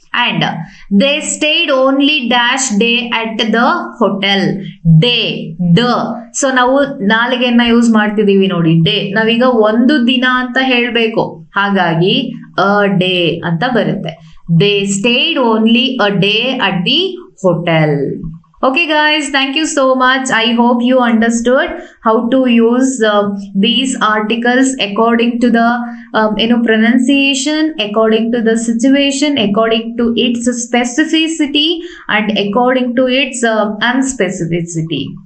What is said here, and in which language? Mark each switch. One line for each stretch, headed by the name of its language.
English: And they stayed only dash day at the hotel.
Kannada: Day, so ನಾವು ನಾಲಿಗೆಯನ್ನ use ಮಾಡ್ತಿದೀವಿ ನೋಡಿ, day. ನಾವೀಗ ಒಂದು ದಿನ ಅಂತ ಹೇಳ್ಬೇಕು, ಹಾಗಾಗಿ ಅ ಡೇ ಅಂತ ಬರುತ್ತೆ.
English: They stayed only a day at the hotel. Okay guys, thank you so much. I hope you understood how to use these articles according to the pronunciation, according to the situation, according to its specificity and according to its unspecificity.